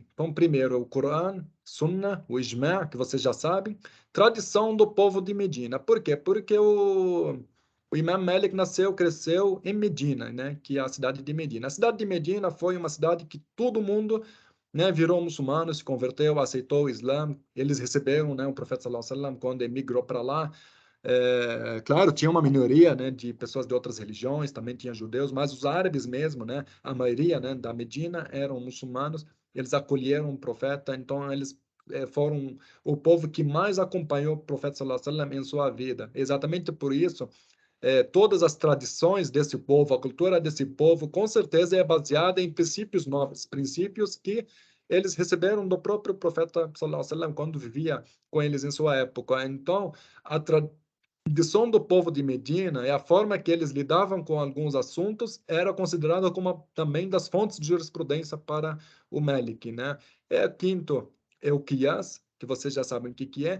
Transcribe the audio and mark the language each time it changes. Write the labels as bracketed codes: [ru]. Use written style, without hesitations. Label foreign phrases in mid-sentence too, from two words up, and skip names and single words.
[pt] Então, primeiro, o Corão, Sunnah, o Ijma', que vocês já sabem, tradição do povo de Medina. Por quê? Porque o Imam Malik nasceu, cresceu em Medina, né? Que é a cidade de Medina. A cidade de Medina foi uma cidade que todo mundo, né, virou muçulmano, se converteu, aceitou o Islã. Eles receberam, né, o profeta [ar] صلى الله عليه وسلم [pt] quando emigrou para lá. Claro, tinha uma minoria, né, de pessoas de outras religiões, também tinha judeus, mas os árabes mesmo, né, a maioria, né, da Medina eram muçulmanos. Eles acolheram o profeta, então eles foram o povo que mais acompanhou o profeta [ar] صلى الله عليه وسلم [pt] em sua vida. Exatamente por isso, todas as tradições desse povo, a cultura desse povo, com certeza é baseada em princípios novos, princípios que eles receberam do próprio profeta [ar] صلى الله عليه وسلم [pt] quando vivia com eles em sua época. Então, a tradição do povo de Medina e a forma que eles lidavam com alguns assuntos era considerada como também das fontes de jurisprudência para o Malik, né? Quinto, é o qiyas, que vocês já sabem o que é.